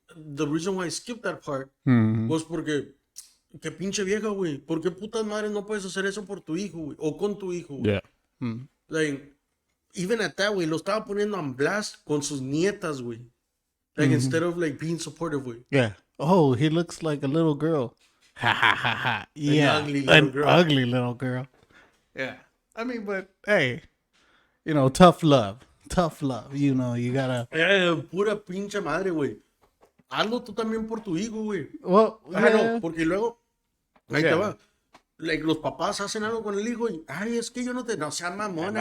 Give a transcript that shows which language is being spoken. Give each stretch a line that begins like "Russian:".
English: The reason why I skipped that part was
Spanish: porque que pinche vieja, güey. ¿Por qué putas madres no puedes hacer eso por tu hijo, güey? O con tu hijo, güey.
English: Yeah. Like, even at that,
Spanish: güey, lo estaba poniendo
English: on blast
Spanish: con sus nietas, güey.
English: Like, instead of, like, being supportive, güey. Yeah. Oh, he looks like a little girl. Ha ha ha ha. Yeah. ugly little An girl. ugly little girl. Yeah. I mean, but hey, you know, tough love. Tough love. You know, you gotta.
Spanish: Pura pinche madre, güey. Hazlo tú también por tu hijo, güey.
English: Well,
Spanish: Ah, no,
English: yeah.
Spanish: porque luego, ahí te
English: Yeah.
Spanish: va. Like, los papás hacen algo con el hijo y, ay, es que yo no te, no seas mamona,